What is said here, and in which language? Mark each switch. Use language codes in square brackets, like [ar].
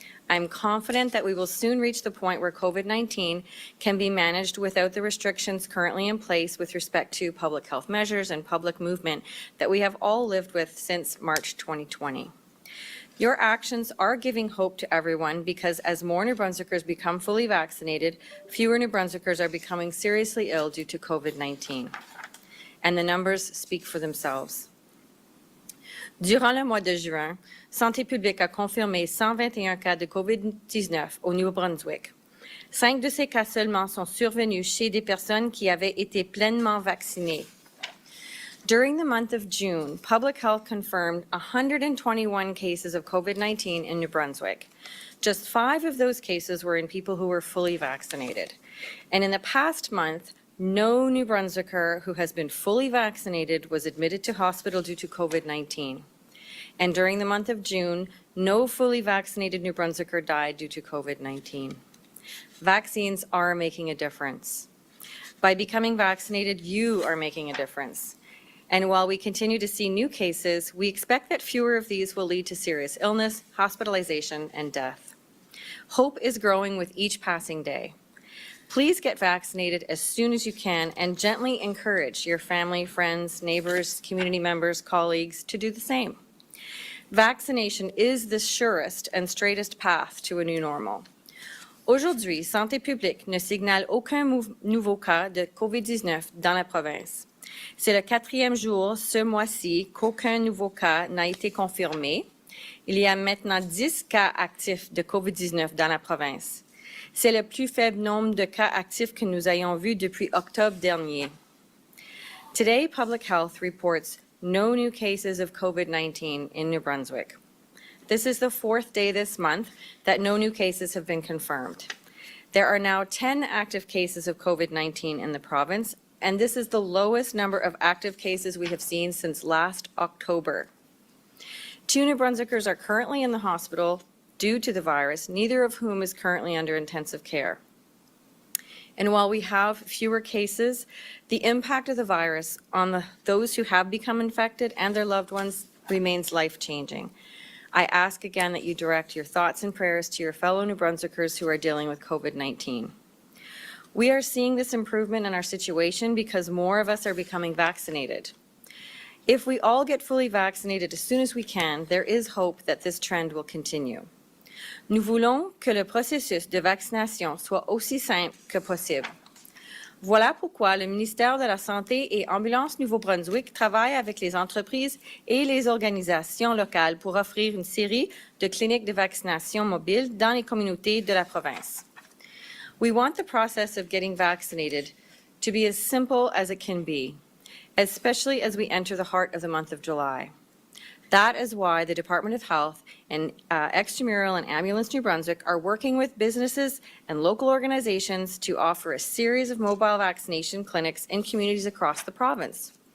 [en] I'm confident that we will soon reach the point where COVID-19 can be managed without the restrictions currently in place with respect to public health measures and public movement that we have all lived with since March 2020. Your actions are giving hope to everyone because as more New Brunswickers become fully vaccinated, fewer New Brunswickers are becoming seriously ill due to COVID-19. And the numbers speak for themselves. [fr] Durant le mois de juin, Santé publique a confirmé 121 cas de COVID-19 au Nouveau-Brunswick. 5 de ces cas seulement sont survenus chez des personnes qui avaient été pleinement vaccinées. [en] During the month of June, Public Health confirmed 121 cases of COVID-19 in New Brunswick. Just 5 of those cases were in people who were fully vaccinated. And in the past month, no New Brunswicker who has been fully vaccinated was admitted to hospital due to COVID-19. And during the month of June, no fully vaccinated New Brunswicker died due to COVID-19. Vaccines are making a difference. By becoming vaccinated, you are making a difference. And while we continue to see new cases, we expect that fewer of these will lead to serious illness, hospitalization, and death. Hope is growing with each passing day. Please get vaccinated as soon as you can and gently encourage your family, friends, neighbors, community members, colleagues to do the same. Vaccination is the surest and straightest path to a new normal. [fr] Aujourd'hui, Santé publique ne signale aucun nouveau cas de COVID-19 dans la province. C'est le 4e jour ce mois-ci qu'aucun nouveau cas n'a été confirmé. Il y a maintenant 10 cas actifs de COVID-19 dans la province. C'est le plus faible nombre de cas actifs que nous ayons vus depuis octobre dernier. [en] Today, Public Health reports no new cases of COVID-19 in New Brunswick. This is the fourth day this month that no new cases have been confirmed. There are now 10 active cases of COVID-19 in the province, and this is the lowest number of active cases we have seen since last October. 2 New Brunswickers are currently in the hospital due to the virus, neither of whom is currently under intensive care. And while we have fewer cases, the impact of the virus on those who have become infected and their loved ones remains life-changing. I ask again that you direct your thoughts and prayers to your fellow New Brunswickers who are dealing with COVID-19. We are seeing this improvement in our situation because more of us are becoming vaccinated. If we all get fully vaccinated as soon as we can, there is hope that this trend will continue. [fr] Nous voulons que le processus de vaccination soit aussi simple que possible. Voilà pourquoi le ministère de la Santé et Ambulance Nouveau-Brunswick travaille avec les entreprises et les organisations locales pour offrir une série de cliniques de vaccination mobiles dans les communautés de la province. [en] We want the process of getting vaccinated to be as simple as it can be, especially as we enter the heart of the month of July. That is why the Department of Health and Extramural and Ambulance New Brunswick are working with businesses and local organizations to offer a series of mobile vaccination clinics in communities across the province.